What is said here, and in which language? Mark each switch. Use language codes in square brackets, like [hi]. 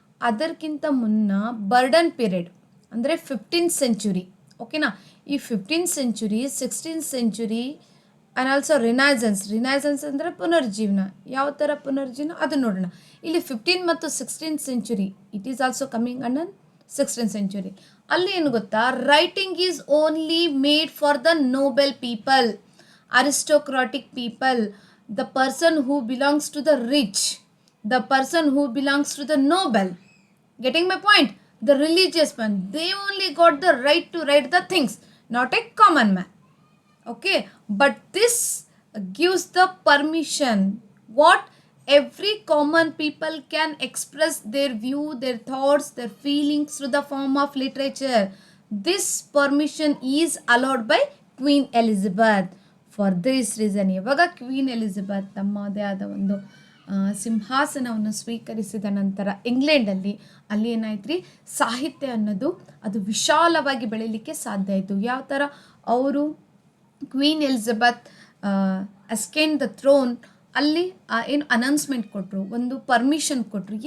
[kn] ಅದಕ್ಕಿಂತ ಮುನ್ನ burden period ಅಂದರೆ 15th ಸೆಂಚುರಿ. ಓಕೆನಾ? ಈ 15th century, 16th century and also renaissance ಅಂದರೆ ಪುನರ್ಜೀವನ. ಯಾವ ಥರ ಪುನರ್ಜೀವನ ಅದು ನೋಡೋಣ. ಇಲ್ಲಿ 15 ಮತ್ತು 16th century, [en] It is also coming under 16th century. [kn] ಅಲ್ಲಿ ಏನು ಗೊತ್ತಾ, [en] Writing is only made for the noble people, aristocratic people, the person who belongs to the rich, the person who belongs to the noble. Getting my point? The religious one, they only got the right to write the things, not a common man. Okay, but this gives the permission what every common people can express their view, their thoughts, their feelings through the form of literature. This permission is allowed by Queen Elizabeth. For this reason [kn] ಇವಾಗ queen Elizabeth ತಮ್ಮದೇ ಆದ ಒಂದು ಸಿಂಹಾಸನವನ್ನು ಸ್ವೀಕರಿಸಿದ ನಂತರ ಇಂಗ್ಲೆಂಡಲ್ಲಿ ಅಲ್ಲಿ ಏನಾಯ್ತು ರೀ, ಸಾಹಿತ್ಯ ಅನ್ನೋದು ಅದು ವಿಶಾಲವಾಗಿ ಬೆಳೀಲಿಕ್ಕೆ ಸಾಧ್ಯ ಆಯಿತು. ಯಾವ ಥರ ಅವರು ಕ್ವೀನ್ ಎಲಿಜಬೆತ್ ಅಸ್ಕೇನ್ ದ ಥ್ರೋನ್ ಅಲ್ಲಿ ಏನು ಅನೌನ್ಸ್ಮೆಂಟ್ ಕೊಟ್ಟರು, ಒಂದು ಪರ್ಮಿಷನ್ ಕೊಟ್ಟರು.